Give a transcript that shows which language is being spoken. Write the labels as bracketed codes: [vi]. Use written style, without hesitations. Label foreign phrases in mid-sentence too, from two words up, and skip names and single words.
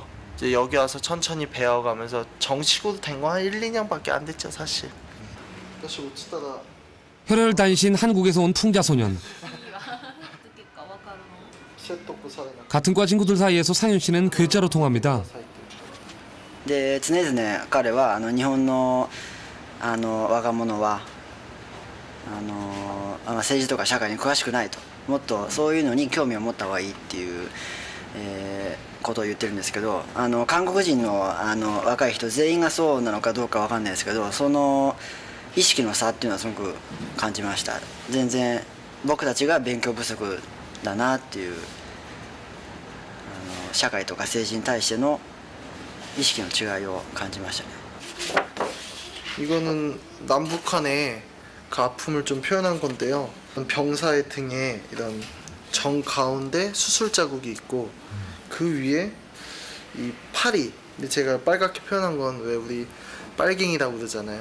[ko] 이제 여기 와서 천천히 배워가면서 정식으로 된 거 한 1, 2년밖에 안 됐죠, 사실. 다시 못 치다가 혈혈단신 한국에서 온 풍자 소년. 같은 과 친구들 사이에서 상윤 씨는 괴짜로 통합니다. [ja] で常々彼は日本の若者は政治とか社会に詳しくないと、もっとそういうのに興味を持った方がいいっていう、ことを言ってるんですけど、韓国人の若い人全員がそうなのかどうかわかんないですけど、その意識の差っていうのはすごく感じました。全然僕たちが勉強不足だなっていう、社会とか政治に対しての意識の違いを感じましたね。 [ko] 이거는 남북한의 그 아픔을 좀 표현한 건데요. 병사의 등에 이런 정 가운데 수술 자국이 있고 그 위에 이 파리. 근데 제가 빨갛게 표현한 건 왜 우리 빨갱이라고 그러잖아요.